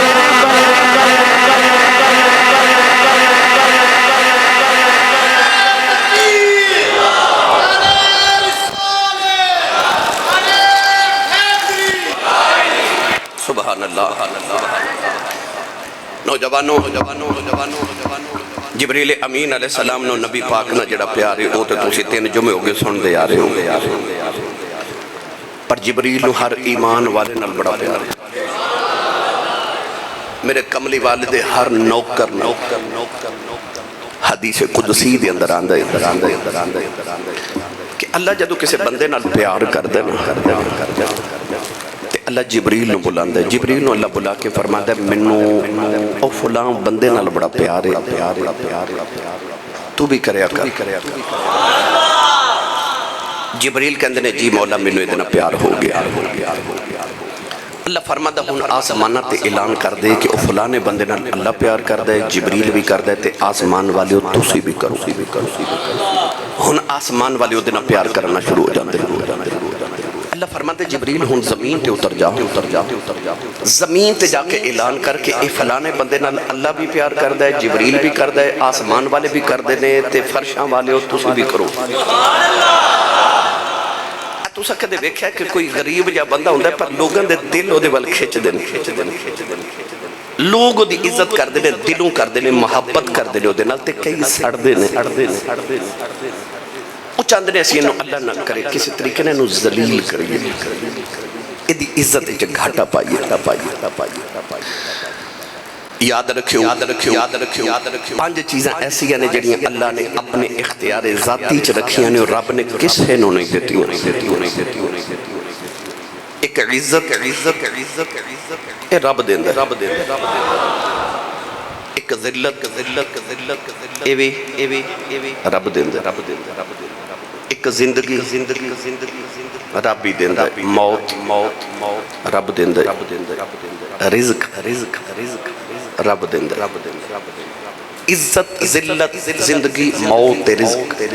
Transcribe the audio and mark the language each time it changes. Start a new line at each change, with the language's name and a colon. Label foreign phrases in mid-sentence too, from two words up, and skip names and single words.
Punjabi: سبحان اللہ نوجوانوں جبریل امین
Arabic: علیہ السلام
Punjabi: نو نبی پاک نہ جڑا پیارے او تے تسی 3 جمعے ہو گئے سن دے آ رہے ہو پر جبریل نو ہر ایمان والے نال بڑا پیار ہے میرے کملی والدے ہر نوکر حدیث قدسی دے اندر آندہ کہ اللہ جدو کسے بندے نال پیار کر دے اللہ جبریل نو بلاندے جبریل نو اللہ بلا کے فرماتا ہے منو او فلاں بندے نال بڑا پیار ہے تو بھی کریا کر جبریل کہندے نے جی مولا منو اتنا پیار ہو گیا اللہ فرماتا ہن آسمانہ تے اعلان کر دے کہ او فلانے بندے نال اللہ پیار کر دے جبریل بھی کر دے تے آسمان والے تسی بھی کرو ہن آسمان والے اتنا پیار کرنا شروع ہو جاندے اللہ فرماتے جبریل ہن زمین تے اتر جا زمین تے جا کے اعلان کر کے اے فلانے بندے نال اللہ بھی پیار کر دے جبریل بھی کر دے آسمان والے بھی کر دے تے فرشاں والے تسی بھی کرو تو سا کدے ویکھیا کہ کوئی غریب یا بندہ ہوندا ہے پر لوگاں دے دل او دے ول کھچ دے لوگ او دی عزت کر دے دلوں کر دے محبت کر دے او دے نال تے کئی سڑ دے وہ چاندے نے اسی انہوں اللہ نہ کرے کسی طریقے نے انہوں ذلیل کریے ادھی عزت اچھے گھاٹا پائیے یاد رکھو
Urdu: 5 چیزیں ایسی ہیں
Punjabi: جڑیاں اللہ نے اپنے اختیار ذاتی چ رکھیاں نے اور رب نے کسے نو نہیں دیتی ایک عزت اے رب دیندہ ایک ذلت ایوی رب دیندہ ایک زندگی رب بھی دیندہ موت رب دیندہ رزق رب دیندہ عزت ذلت زندگی موت رزق